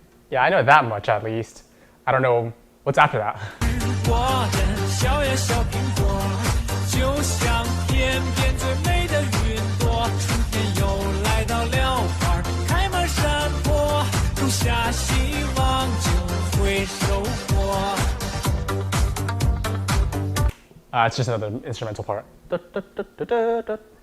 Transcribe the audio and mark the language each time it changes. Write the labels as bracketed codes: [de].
[en] Yeah, I know that much at least. I don't know what's after that. [zh] 我的小呀小苹果，就像天边最美的云朵。春天又来到了花儿开满山坡，种下希望就会收获。 [en] It's just another instrumental part. Da, da, da, da, da, da.